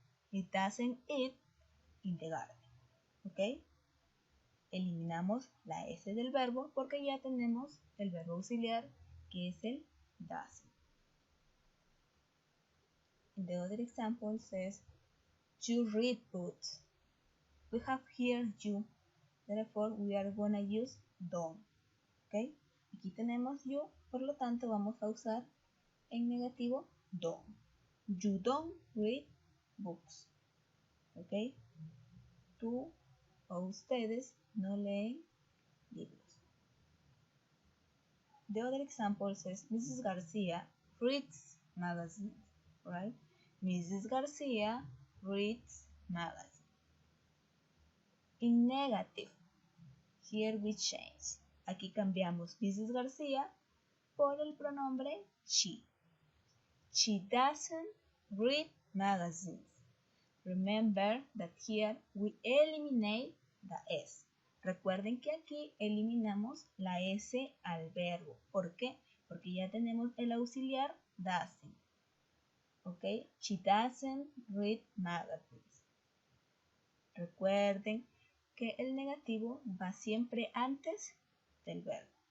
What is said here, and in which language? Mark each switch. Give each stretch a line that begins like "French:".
English: It doesn't eat in the garden. ¿Ok?
Spanish: Eliminamos la S del verbo porque ya tenemos el verbo auxiliar que es el doesn't.
English: The other example says, you read books. We have here you. Therefore, we are gonna use don't. ¿Ok?
Spanish: Aquí tenemos you, por lo tanto vamos a usar en negativo don't.
English: You don't read books. ¿Ok?
Spanish: Tú o ustedes no leen libros.
English: The other example says, Mrs. Garcia reads magazines, right? Mrs. Garcia reads magazines. In negative, here we change.
Spanish: Aquí cambiamos Mrs. Garcia por el pronombre she.
English: She doesn't read magazines. Remember that here we eliminate the S.
Spanish: Recuerden que aquí eliminamos la S al verbo. ¿Por qué? Porque ya tenemos el auxiliar doesn't. ¿Ok?
English: She doesn't read magazines.
Spanish: Recuerden que el negativo va siempre antes del verbo.